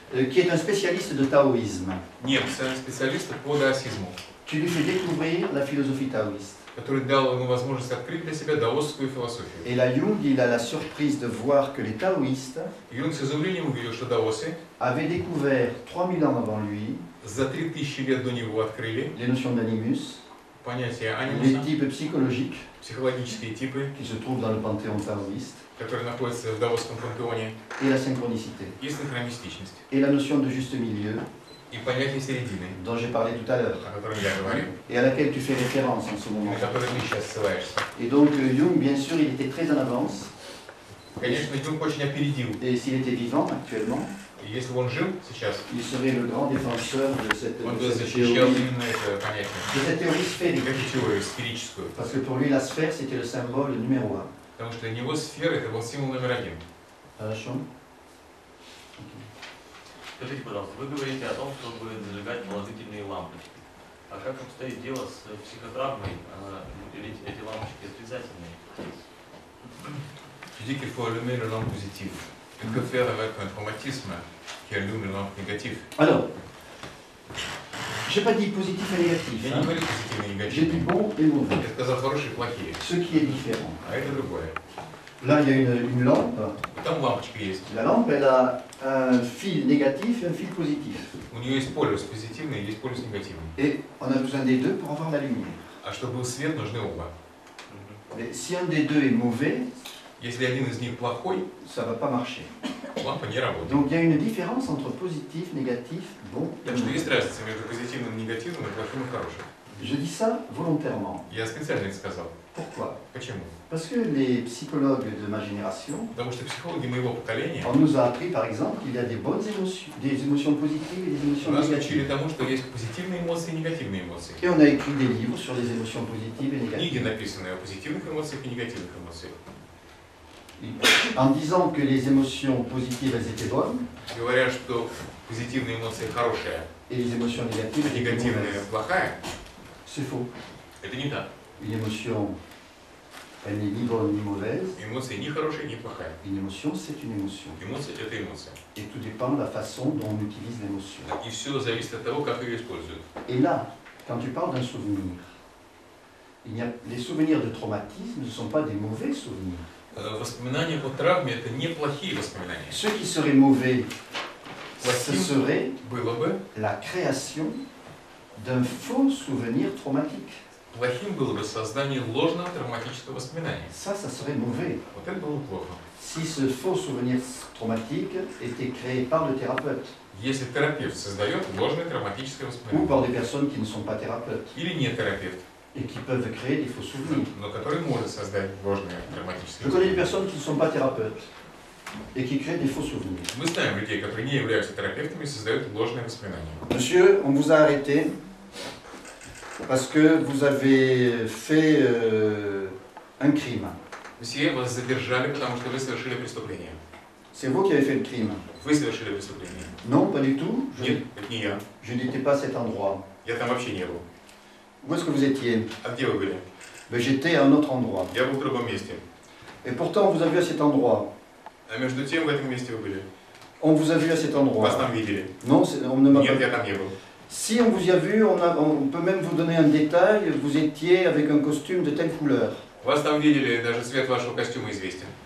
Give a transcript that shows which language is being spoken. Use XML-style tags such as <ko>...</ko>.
<fr>qui est un spécialiste de taoïsme.</fr> <ru>немца, специалиста по даосизму,</ru> <fr>Tu lui fais découvrir la philosophie taoïste.</fr> <ru>который дал ему возможность открыть для себя даосскую философию.</ru> <fr>Et là, Jung, il a la surprise de voir que les taoïstes</fr> <ru>Юнг с изумлением увидел, что даосы</ru> <fr>avaient découvert 3000 ans avant lui</fr> <ru>за 3000 лет до него открыли</ru> <fr>les notions d'animus,</fr> <ru>понятие</ru> <fr>les</fr> <ru>анимуса,</ru> <fr>types psychologiques</fr> <ru>психологические типы,</ru> <fr>qui se trouvent dans le panthéon taoïste,</fr> <ru>которые находятся в даосском пантеоне,</ru> <fr>et la synchronicité,</fr> <ru>и синхронистичность,</ru> <fr>et la notion de juste milieu</fr> <ru>и понятие середины,</ru> <fr>dont j'ai parlé tout à l'heure,</fr> <ru>о котором я говорил,</ru> <fr>et à laquelle tu fais référence en ce</fr> <ru>и</ru> <fr>moment.</fr> <ru>на которое ты сейчас ссылаешься.</ru> <fr>Et donc Jung, bien sûr, il était très en avance,</fr> <ru>Конечно, Юнг очень опередил.</ru> <fr>et s'il était vivant actuellement,</fr> <ru>И если бы он жил сейчас,</ru> <fr>il serait le grand défenseur de cette</fr> <ru>он бы</ru> <fr>théorie,</fr> <ru>защищал именно это понятие,</ru> <fr>de cette théorie sphérique.</fr> <ru>эту теорию сферическую.</ru> <fr>Parce que pour lui, la sphère, c'était le symbole numéro 1.</fr> <ru>Потому что для него сфера это был символ номер один. Хорошо. Скажите, пожалуйста, вы говорите о том, чтобы зажигать положительные лампочки. А как обстоит дело с психотравмой? Ведь эти лампочки отрицательные.</ru> <fr>Tu dis qu'il faut allumer le lampe positive. Que faire avec un traumatisme qui allume le lampe négative? Alors, j'ai pas dit positif et négatif.</fr> <ru>Я не говорю позитивные и</ru> <fr>J'ai dit</fr> <ru>негативные.</ru> <fr>bon et mauvais.</fr> <ru>Я сказал хорошие и плохие.</ru> <fr>Ce qui est différent.</fr> <ru>А это другое.</ru> <fr>Là, il y a une lampe.</fr> <ru>И там лампочка есть.</ru> <fr>La lampe, elle a un fil négatif et un fil positif.</fr> <ru>У нее есть полюс позитивный и есть полюс негативный.</ru> <fr>Et on a besoin des deux pour avoir la lumière.</fr> <ru>А чтобы был свет, нужны оба.</ru> <fr>Mais si un des deux est mauvais,</fr> <ru>Если один из них плохой,</ru> <fr>ça ne va pas marcher.</fr> <ru>лампа не работает.</ru> <fr>Donc il y a une différence entre positif, négatif, bon et</fr> <ru>Так что</ru> <fr>mauvais.</fr> <ru>есть разница между позитивным и негативным, и плохим и хорошим.</ru> <fr>Je dis ça volontairement.</fr> <ru>Я специально это сказал.</ru> <fr>Pourquoi?</fr> <ru>Почему?</ru> <fr>Parce que les psychologues de ma génération,</fr> <ru>Потому что психологи моего поколения</ru> <fr>on nous a appris par exemple qu'il y a des bonnes émotions, des émotions positives et des émotions</fr> <ru>нас учили</ru> <fr>négatives.</fr> <ru>тому, что есть позитивные эмоции и негативные эмоции.</ru> <fr>Et on a écrit des livres sur les émotions positives et</fr> <ru>Книги,</ru> <fr>négatives.</fr> <ru>написанные о позитивных эмоциях и негативных эмоциях.</ru> <fr>En disant que les émotions positives elles étaient bonnes</fr> <ru>Говорят, что позитивные эмоции хорошие,</ru> <fr>et les émotions négatives</fr> <ru>а</ru> <fr>elles étaient</fr> <ru>негативные</ru> <fr>mauvaises.</fr> <ru>плохая,</ru> <fr>C'est faux.</fr> <ru>это не так.</ru> <fr>Une émotion, elle n'est ni bonne ni mauvaise.</fr> <ru>Эмоции не хорошая, не плохая.</ru> <fr>Une émotion, c'est une émotion.</fr> <ru>Эмоция – это эмоция.</ru> <fr>Et tout dépend de la façon dont on utilise l'émotion.</fr> <ru>И все зависит от того, как ее используют.</ru> <fr>Et là, quand tu parles d'un souvenir, les souvenirs de traumatisme ne sont pas des mauvais souvenirs.</fr> <ru>Воспоминания о травме – это не плохие воспоминания.</ru> <fr>Ce qui serait mauvais, ce</fr> <ru>Плохим</ru> <fr>serait</fr> <ru>было бы,</ru> <fr>la création d'un faux souvenir traumatique.</fr> <ru>плохим было бы создание ложного травматического воспоминания.</ru> <fr>Ça serait mauvais.</fr> <ru>Вот это было бы плохо.</ru> <fr>Si ce faux souvenir traumatique était créé par le thérapeute</fr> <ru>Если терапевт создает ложное травматическое</ru> <fr>ou</fr> <ru>воспоминание,</ru> <fr>par des personnes qui ne sont pas thérapeutes</fr> <ru>или не терапевт,</ru> <fr>et qui peuvent créer des faux souvenirs.</fr> <ru>но который может создать ложное травматическое</ru> <fr>Je connais des personnes qui ne sont pas thérapeutes et qui créent des faux souvenirs.</fr> <ru>Мы знаем людей, которые не являются терапевтами и создают ложные воспоминания.</ru> <fr>Monsieur, on vous a arrêté parce que vous avez fait un crime.</fr> <ru>Все вас задержали, потому что вы совершили преступление.</ru> <fr>C'est vous qui avez fait le crime.</fr> <ru>Вы совершили преступление.</ru> <fr>Non, pas du tout.</fr> <ru>Нет, это не я.</ru> <fr>Je n'étais pas à cet endroit.</fr> <ru>Я там вообще не был.</ru> <fr>Où est-ce que vous étiez?</fr> <ru>А где вы были?</ru> <fr>Ben, j'étais à un autre endroit.</fr> <ru>Я был в другом месте.</ru> <fr>Et pourtant, on vous a vu à cet endroit.</fr> <ru>А между тем в этом месте вы были.</ru> <fr>On vous a vu à cet</fr> <ru>Вас</ru> <fr>endroit.</fr> <ru>там видели.</ru> <fr>Non, on ne m'a</fr> <ru>Нет,</ru> <fr>pas...</fr> <ru>я там не был.</ru> <fr>Si on vous y a vu, on peut même vous donner un détail. Vous étiez avec un costume de telle couleur.</fr> <ru>Вас там видели, даже цвет вашего костюма известен.</ru>